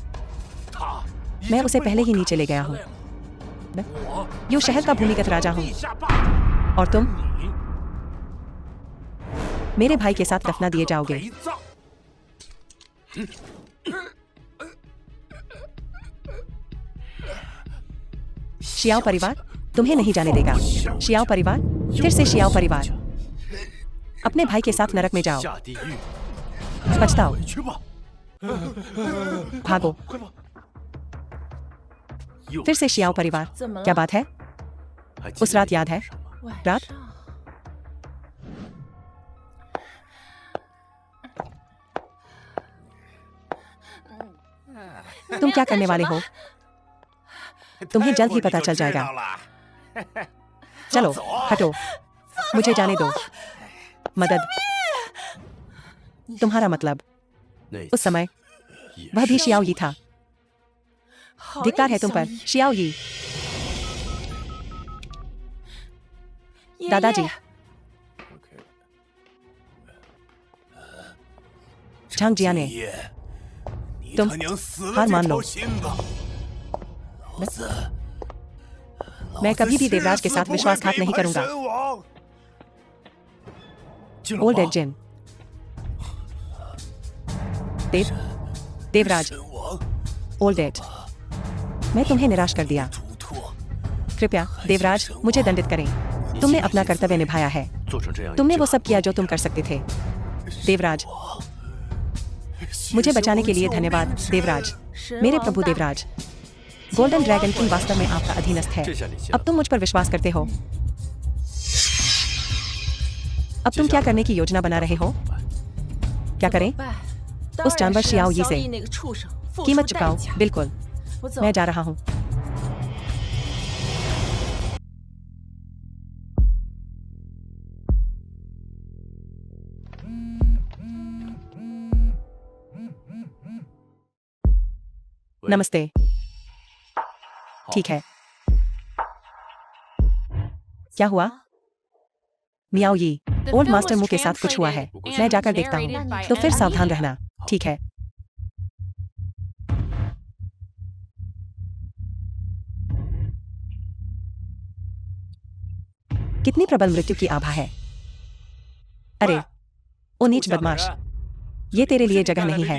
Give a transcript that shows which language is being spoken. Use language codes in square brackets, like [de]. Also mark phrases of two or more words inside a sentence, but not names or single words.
[hi] मैं उसे पहले ही नीचे ले गया हूँ। यूं शहर का भूमिगत राजा हूँ और तुम मेरे भाई के साथ दफना दिए जाओगे। शियाओ परिवार तुम्हें नहीं जाने देगा। शियाओ परिवार, फिर से शियाओ परिवार। अपने भाई के साथ नरक में जाओ। [zh] 下地狱， [hi] पछताओ, [zh] 去吧。 [hi] भागो। फिर से शियाओ परिवार। [zh] 怎么了？ [hi] क्या बात है? [zh] 还记 [hi] उस [zh] 得 [hi] रात याद है? [zh] 晚 [hi] रात? [zh] 上 [hi] तुम क्या करने वाले हो? तुम्हें जल्द ही पता चल जाएगा। चलो हटो, मुझे जाने दो। मदद। तुम्हारा मतलब [zh] 那 [hi] उस समय [zh] 也 [hi] वह भी शियाओ यी था। [zh] 好 [hi] धिक्कार है [zh] 印 [hi] तुम [zh] 象 [hi] पर [zh] 里 [hi] शियाओ यी। [zh] 爷 [hi] दादाजी, [zh] 爷 [hi] झांग जियाने, [zh] 爷，你 [hi] तुम [zh] 他娘死 [hi] हार [zh] 了 [hi] मान [zh] 这 [hi] लो। [zh] 条心吧！老子， [hi] मैं कभी भी [zh] 老子 [hi] देवराज के [zh] 誓 [hi] साथ [zh] 死不会 [hi] विश्वासघात नहीं [zh] 背叛 [hi] करूंगा। [zh] 神王。进了 [hi] ओल्ड [zh] 吗 [hi] एज जिन। देवराज, [zh] 神王， [en] Old Age. [hi] मैं तुम्हें निराश कर दिया। [zh] 图托， [hi] कृपया देवराज, मुझे दंडित करें। तुमने अपना कर्तव्य निभाया है। [zh] 做成这样， [hi] तुमने वो सब किया जो तुम कर सकते थे। देवराज, मुझे बचाने के लिए धन्यवाद देवराज। [zh] 神 [hi] मेरे [zh] 王 [hi] प्रभु [zh] 大 [hi] देवराज। गोल्डन ड्रैगन किंग वास्तव में आपका अधीनस्थ है। [zh] 这下你信 [hi] अब [zh] 了 [hi] तुम मुझ पर विश्वास करते हो। अब तुम क्या करने की योजना बना रहे हो? क्या करें? उस जानवर शियाओ यी से कीमत चुकाओ। बिल्कुल, मैं जा रहा हूँ। नमस्ते। ठीक है। क्या हुआ? मियाओ यी, [en] The [hi] ओल्ड [en] film [hi] मास्टर [en] was [hi] मुंह के साथ कुछ हुआ है। [en] translated [hi] मैं जाकर [en] and [hi] देखता [en] narrated [hi] हूँ। [en] by [hi] तो फिर [en] M. [hi] सावधान [en] Media. [hi] रहना। ठीक है। कितनी प्रबल मृत्यु की आभा है। अरे, ओ नीच बदमाश, ये तेरे लिए जगह नहीं है।